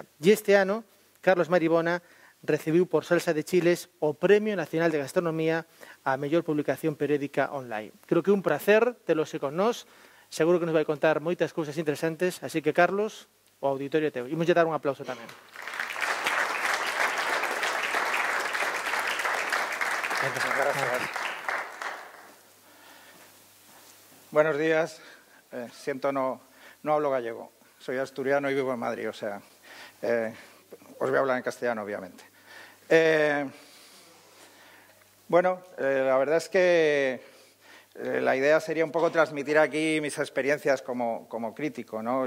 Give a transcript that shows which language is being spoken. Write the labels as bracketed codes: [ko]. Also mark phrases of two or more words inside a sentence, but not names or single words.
[gl] E este ano, Carlos Maribona recibiu por Salsa de Chiles o Premio Nacional de Gastronomía á mellor publicación periódica online. Creo que é un placer telos con nós. Seguro que nos vai contar moitas cousas interesantes. Así que, Carlos, o auditorio é teu. Imos lle dar un aplauso tamén. [es] Gracias. Buenos días. Siento no hablo gallego. Soy asturiano y vivo en Madrid, o sea, os voy a hablar en castellano, obviamente. Bueno, la verdad es que la idea sería un poco transmitir aquí mis experiencias como crítico, ¿no?